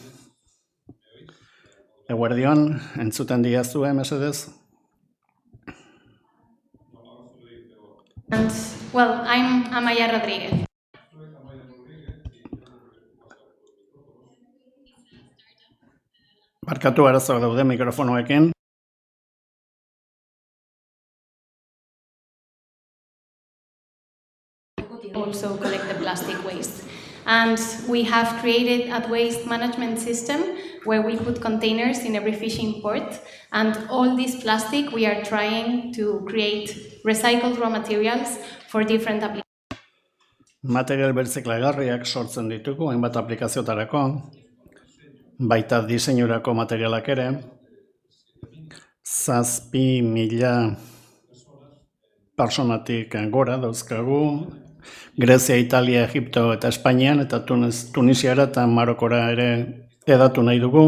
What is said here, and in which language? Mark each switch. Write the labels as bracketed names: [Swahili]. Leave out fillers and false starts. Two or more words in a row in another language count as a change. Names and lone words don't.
[Basque] Eguerdion, entzuten didazue, mesedez? [English] Well, I'm Amaia Rodríguez. [Basque] Barkatu arazoak daude mikrofonoekin. [English] Also collect the plastic waste. And we have created a waste management system where we put containers in every fishing port, and all this plastic we are trying to create recycled raw materials for different applications. [Basque] Material berziklagarriak sortzen ditugu, hainbat aplikaziotarako, baita diseinurako materialak ere, 7.000 personatik gora dauzkagu, Grezia, Italia, Egipto eta Espainian, eta Tunisiara eta Marokora ere edatu nahi dugu.